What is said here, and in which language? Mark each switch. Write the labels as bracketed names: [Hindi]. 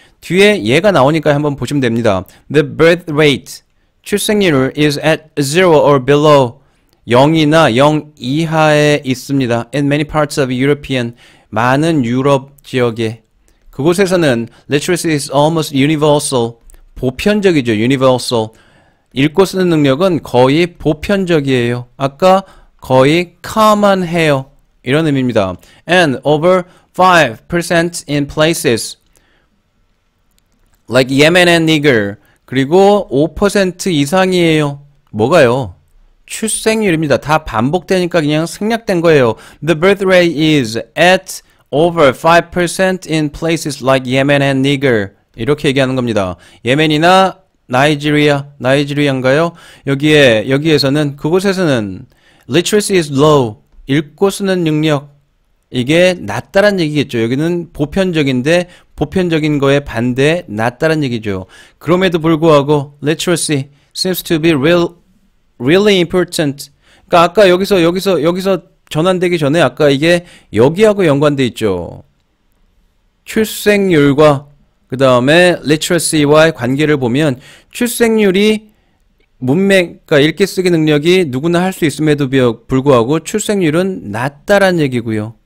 [Korean] 뒤에 얘가 나오니까 한번 보시면 됩니다. [English] The birth rate. 출생률 is at 0 or below. [Korean] 0이나 0 이하에 있습니다. [English] In many parts of European. [Korean] 많은 유럽 지역에. 그곳에서는 [English] literacy is almost universal. [Korean] 보편적이죠. universal. 읽고 쓰는 능력은 거의 보편적이에요. 아까 거의 common해요. 이런 의미입니다. [English] And over 5% in places like Yemen and Niger. [Korean] 그리고 5% 이상이에요. 뭐가요? 출생률입니다. 다 반복되니까 그냥 생략된 거예요. [English] The birth rate is at over 5% in places like Yemen and Niger. [Korean] 이렇게 얘기하는 겁니다. 예멘이나 나이지리아인가요? 여기에서는, 그곳에서는 [English] literacy is low. [Korean] 읽고 쓰는 능력. 이게 낮다란 얘기겠죠. 여기는 보편적인데, 보편적인 거에 반대, 낮다란 얘기죠. 그럼에도 불구하고, [English] literacy seems to be really important. [Korean] 그러니까 아까 여기서 전환되기 전에 아까 이게 여기하고 연관돼 있죠. 출생률과 그 다음에 literacy와의 관계를 보면 출생률이 그러니까 읽기 쓰기 능력이 누구나 할 수 있음에도 불구하고 출생률은 낮다란 얘기고요.